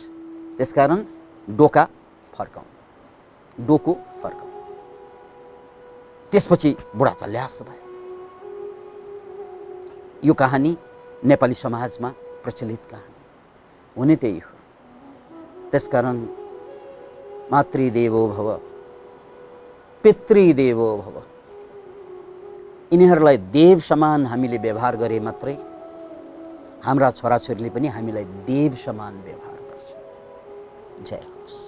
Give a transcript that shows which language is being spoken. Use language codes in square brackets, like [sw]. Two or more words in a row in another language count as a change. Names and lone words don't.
[ne] त्यसकारण डोको फर्काऊ। त्यसपछि बुढा चल्यास भयो। यो कहानी नेपाली समाजमा प्रचलित कहानी हुने त्यही हो। [sa] त्यसकारण मातृदेवो भव पितृदेवो भव, [ne] यिनीहरूलाई देव समान हामीले व्यवहार गरे मात्रै हाम्रा छोराछोरीले पनि हामीलाई देव समान व्यवहार गर्छ। जय हो।